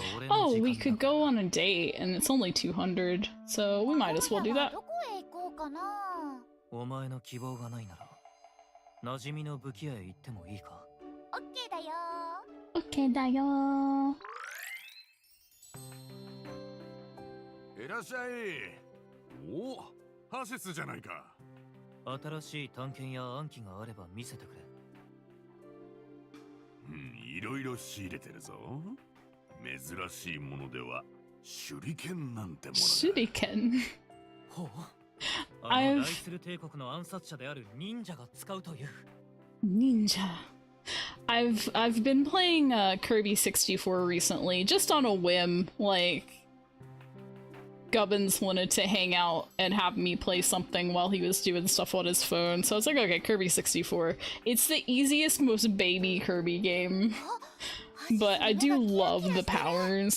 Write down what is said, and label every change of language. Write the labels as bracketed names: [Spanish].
[English] Oh, we could go on a date, and it's only 200, so we might as well do that. [Japanese] どこへ行こうかな。お前の希望がないなら、馴染みの武器屋へ行ってもいいか？オッケーだよ。オッケーだよー。いらっしゃい。おお、ハセスじゃないか。新しい探検や暗記があれば見せてくれ。いろいろ仕入れてるぞ。珍しいものでは手裏剣なんてものだ。手裏剣。ほう。あのライスル帝国の暗殺者である忍者が使うという。 [English] Ninja. I've been playing Kirby 64 recently, just on a whim. Like, Gubbins wanted to hang out and have me play something while he was doing stuff on his phone, so I was like, okay, Kirby 64. It's the easiest, most baby Kirby game, but I do love the powers.